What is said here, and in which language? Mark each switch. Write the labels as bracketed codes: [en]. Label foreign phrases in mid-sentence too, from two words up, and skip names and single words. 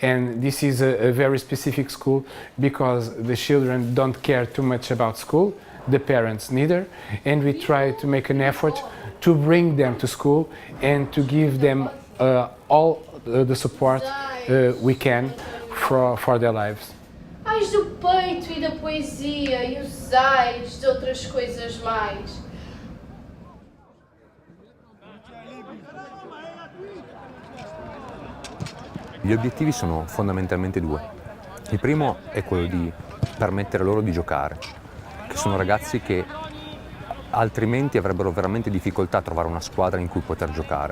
[en] And this is a very specific school because the children don't care too much about school, the parents neither, and we try to make an effort to bring them to school and to give them all the support we can for their lives. [pt] Ais do peito e da poesia e os ais de outras coisas mais. [it] Gli obiettivi sono fondamentalmente due. Il primo è quello di permettere loro di giocare, che sono ragazzi che altrimenti avrebbero veramente difficoltà a trovare una squadra in cui poter giocare.